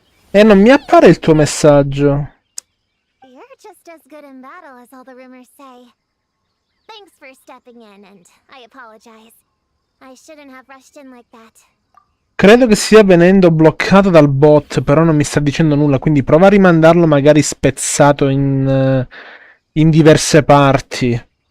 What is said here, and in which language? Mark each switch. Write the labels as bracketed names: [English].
[Italian] Non mi appare il tuo messaggio. [English] You're just as good in battle as all the rumors say. Thanks for stepping in, and I apologize. I shouldn't have rushed in like that. [Italian] Credo che stia venendo bloccato dal bot, però non mi sta dicendo nulla, quindi prova a rimandarlo magari spezzato in diverse parti.